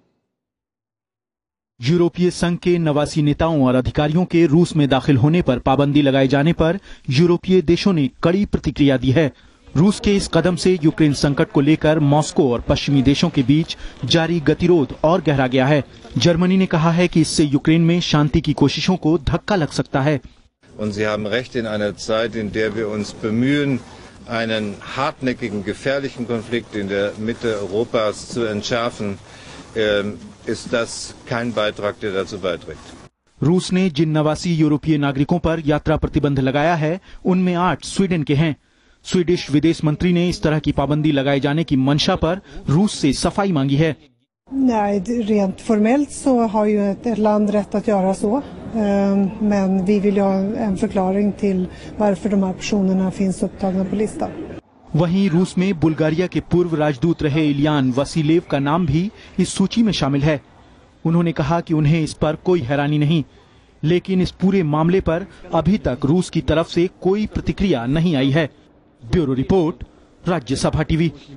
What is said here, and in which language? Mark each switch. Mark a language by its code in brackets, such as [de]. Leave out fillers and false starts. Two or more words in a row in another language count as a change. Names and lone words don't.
[hi] यूरोपीय संघ के 89 नेताओं और अधिकारियों के रूस में दाखिल होने पर पाबंदी लगाए जाने पर यूरोपीय देशों ने कड़ी प्रतिक्रिया दी है। रूस के इस कदम से यूक्रेन संकट को लेकर मॉस्को और पश्चिमी देशों के बीच जारी गतिरोध और गहरा गया है। जर्मनी ने कहा है कि इससे यूक्रेन में शांति की कोशिशों को धक्का लग सकता है। [de] Und Sie haben recht, in einer Zeit, in der wir uns bemühen, einen hartnäckigen, gefährlichen Konflikt in der Mitte Europas zu entschärfen, ist das kein Beitrag, der dazu beiträgt. [hi] रूस ने जिन 89 यूरोपीय नागरिकों पर यात्रा प्रतिबंध लगाया है, उनमें 8 स्वीडन के हैं। स्वीडिश विदेश मंत्री ने इस तरह की पाबंदी लगाए जाने की मंशा पर रूस से सफाई मांगी है। [sv] Nej, rent formellt så har ju ett land rätt att göra så. Men vi vill ha en förklaring till varför de här personerna finns upptagna på listan. [hi] वहीं रूस में बुल्गारिया के पूर्व राजदूत रहे इलियान वसीलेव का नाम भी इस सूची में शामिल है। उन्होंने कहा कि उन्हें इस पर कोई हैरानी नहीं, लेकिन इस पूरे मामले पर अभी तक रूस की तरफ से कोई प्रतिक्रिया नहीं आई है। ब्यूरो रिपोर्ट, राज्यसभा टीवी।